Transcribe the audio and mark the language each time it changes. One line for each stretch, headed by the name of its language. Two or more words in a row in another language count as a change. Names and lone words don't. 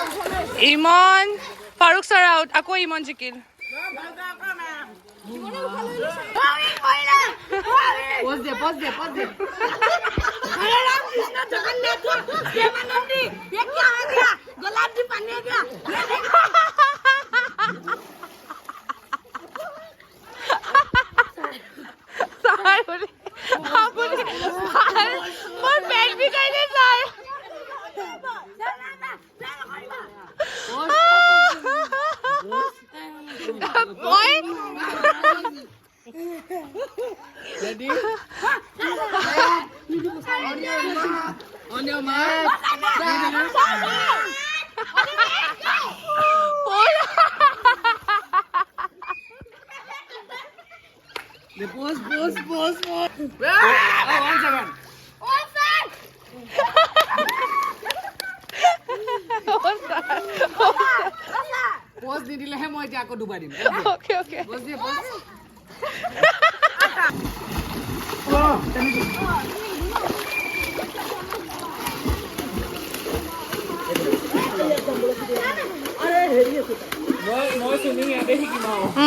English: Imon, Faruk sir out. Ako Imon jikil. Pause there, pause there, pause there.
Hindi: अरे राम कृष्ण जगन्नाथ प्रेमानंदी ये क्या है क्या गुलाब जी पानी है क्या
Assamese: মোৰ পেট বিষাইছে ছাৰ মই
English: Ready? On your mark. The pose. Oh, 1 second.
Assamese: Pose নিদিলেহে মই এতিয়া আকৌ ডুবাই দিম
English: okay okay
Assamese: Pose দিয়ে, pose. মই চুইমিং ইয়াতে শিকিম আৰু